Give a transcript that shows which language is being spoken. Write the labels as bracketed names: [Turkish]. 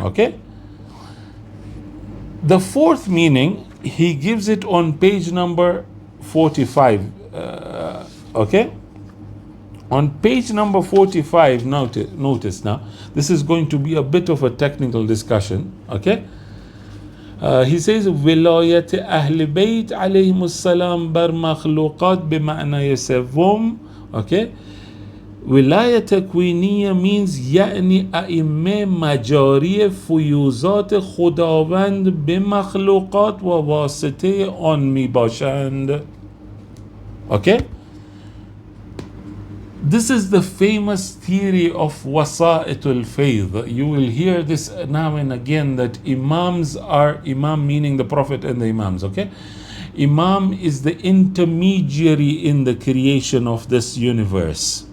[English] Okay, the fourth meaning he gives it on page number 45. Okay, on page number 45, notice now, this is going to be a bit of a technical discussion. Okay, he says [Persian] ولاية أهل بيت عليهم السلام بر مخلوقات بمعنى يسوم. [English] Okay, Wilayah Takwiniyah means [Persian] يعني أئمة مجاری فیوزات خداوند به مخلوقات و واسطه آن می باشند. [English] Okay, this is the famous theory of wasa'itul fayd. You will hear this now and again, that Imams are, Imam meaning the Prophet and the Imams. Okay, Imam is the intermediary in the creation of this universe.